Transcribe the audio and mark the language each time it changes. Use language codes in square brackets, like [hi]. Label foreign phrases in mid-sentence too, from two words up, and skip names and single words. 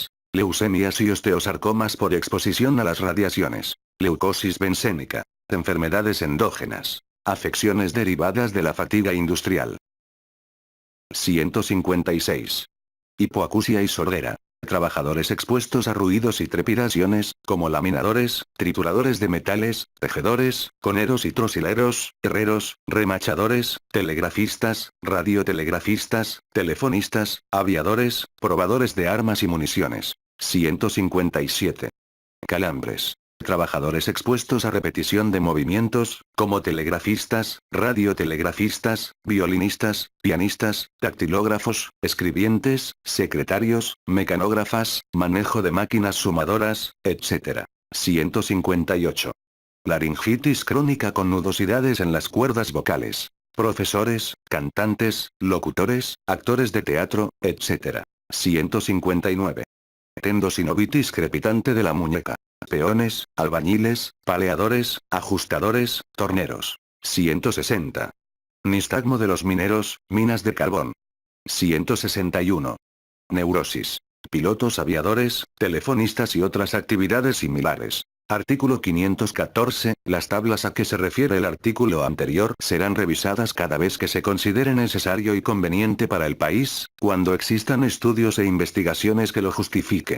[es] Leucemias y osteosarcomas por exposición a las radiaciones. Leucosis bencénica. Enfermedades endógenas. Afecciones derivadas de la fatiga industrial. 156. Hipoacusia y sordera. Trabajadores expuestos a ruidos y trepidaciones, como laminadores, trituradores de metales, tejedores, coneros y trosileros, herreros, remachadores, telegrafistas, radiotelegrafistas, telefonistas, aviadores, probadores de armas y municiones. 157. Calambres. Trabajadores expuestos a repetición de movimientos, como telegrafistas, radiotelegrafistas, violinistas, pianistas, dactilógrafos, escribientes, secretarios, mecanógrafas, manejo de máquinas sumadoras, etc. 158. Laringitis crónica con nudosidades en las cuerdas vocales. Profesores, cantantes, locutores, actores de teatro, etc. 159. Tendosinovitis crepitante de la muñeca. Peones, albañiles, paleadores, ajustadores, torneros. 160. Nistagmo de los mineros, minas de carbón. 161. Neurosis. Pilotos aviadores, telefonistas y otras actividades similares. Artículo 514. Las tablas a que se refiere el artículo anterior serán revisadas cada vez que se considere necesario y conveniente para el país, cuando existan estudios e investigaciones que lo justifiquen.